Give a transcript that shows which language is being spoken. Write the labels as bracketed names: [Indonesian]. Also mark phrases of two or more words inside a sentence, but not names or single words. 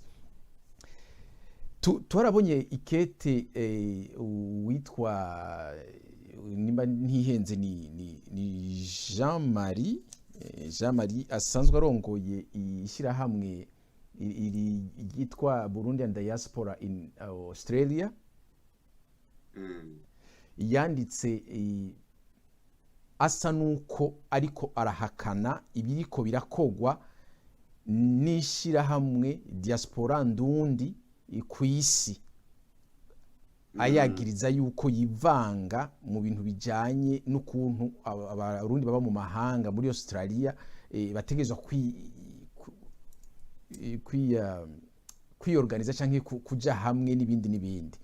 [Rundi] Twarabonye ikete witwa nimba ntihenze ni Jean-Marie asanzwe arongoye ishirahamwe ryitwa Burundi and Diaspora in Australia, yanditse asa nuko ariko arahakana ibiriko birakogwa n'ishirahamwe diaspora ndundi ku isi, ayagiriza yuko yivanga mu bintu bijanye n'ukuntu abarundi baba mu mahanga muri Australia bategezwa kwiyorganiza canke kuja hamwe n'ibindi.